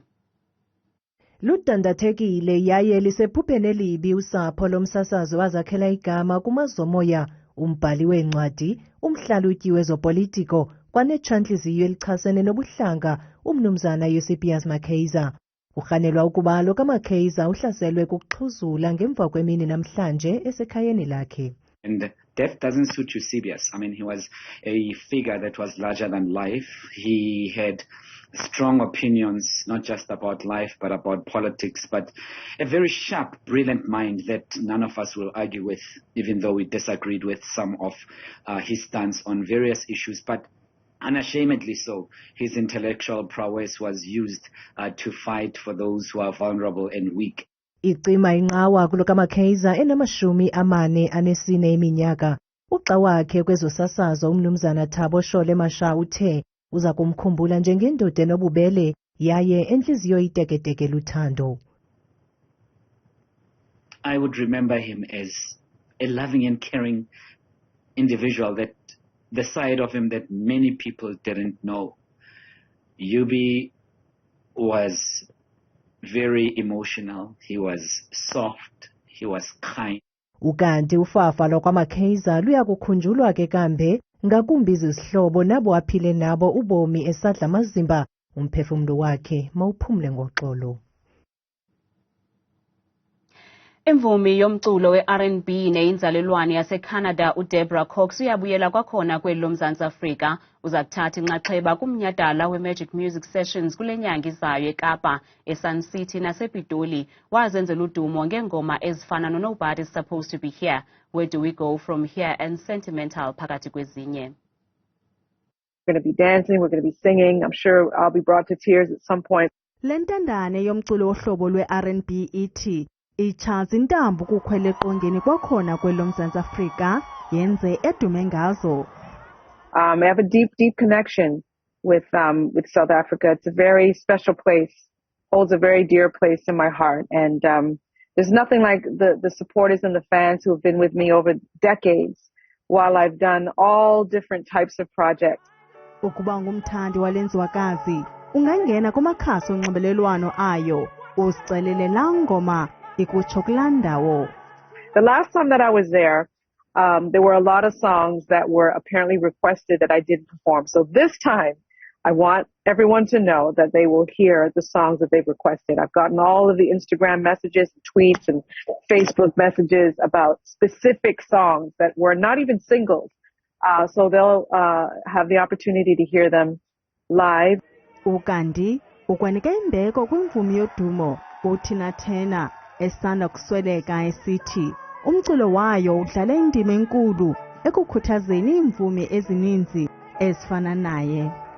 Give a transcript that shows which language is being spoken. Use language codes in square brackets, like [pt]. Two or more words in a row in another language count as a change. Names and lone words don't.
[xh] Ludandathekile yaye lisephupheni elibi usapho lomsasazo wazakhela igama kumazomoya umbhali wencwadi umhlalutyi wezopolitiko kwanetshantliziyo elichasene nobuhlanga umnumzana Eusebius Mckaiser. Urhanelwa ukuba lo kaMckaiser uhlaselwe kukuxhuzula ngemva kwemini namhlanje esekhayeni lakhe. [en] And death doesn't suit Eusebius. I mean, he was a figure that was larger than life. He had strong opinions, not just about life, but about politics, but a very sharp, brilliant mind that none of us will argue with, even though we disagreed with some of his stance on various issues. But unashamedly so, his intellectual prowess was used to fight for those who are vulnerable and weak. [xh] Icima inqawa kulo kaMckaiser enamashumi amane anesine iminyaka. Uxa wakhe kwezosasazo umnumzana Thabo Shole Masha uthe uza kumkhumbula njengendoda enobubele yaye enhliziyo iteketeke luthando. [en] I would remember him as a loving and caring individual, that the side of him that many people didn't know. Yubi was very emotional, he was soft, he was kind. [xh] Ukanti ufafa lokwaMckaiser luyakukhunjulwa ke kambe ngakumbi izihlobo nabo aphile nabo ubomi esadla amazimba umphefumlo wakhe mawuphumle ngoxolo. Imvumi yomculo we-R&B neyinzalelwane yaseCanada uDeborah Cox uyabuyela kwakhona kweli loMzantsi Afrika. Uza kuthatha inxaxheba kumnyhadala we-Magic Music Sessions kule nyanga izayo eKapa, eSun City nasepitoli. Wazenzela udumo ngeengoma ezifana no-Nobody's Supposed to Be Here, Where Do We Go From Here and Sentimental phakathi kwezinye. [en] We're going to be dancing, we're going to be singing. I'm sure I'll be brought to tears at some point. [xh] Le ntandane yomculo ohlobo lwe-R&B ithi Uchaze intambo kukhwele eqongeni kwakhona kwelo Mzantsi Afrika yenze edume ngazo. [en] I have a deep connection with South Africa. It's a very special place, holds a very dear place in my heart, and there's nothing like the supporters and the fans who have been with me over decades while I've done all different types of projects. [xh] Ukuba ngumthandi walenzwakazi ungangena kumakhasi onxibelelwano ayo uzicelele laa ngoma ikutsho kulaa ndawo. [en] The last time that I was there, there were a lot of songs that were apparently requested that I didn't perform. So this time, I want everyone to know that they will hear the songs that they've requested. I've gotten all of the Instagram messages, tweets, and Facebook messages about specific songs that were not even singles. So they'll have the opportunity to hear them live. [xh] Ukanti ukwanika imbeko kwimvumi yodumo uThina Thena esanda kusweleka esithi umculo wayo udlala indima enkulu ekukhuthazeni iimvumi ezininzi ezifana naye.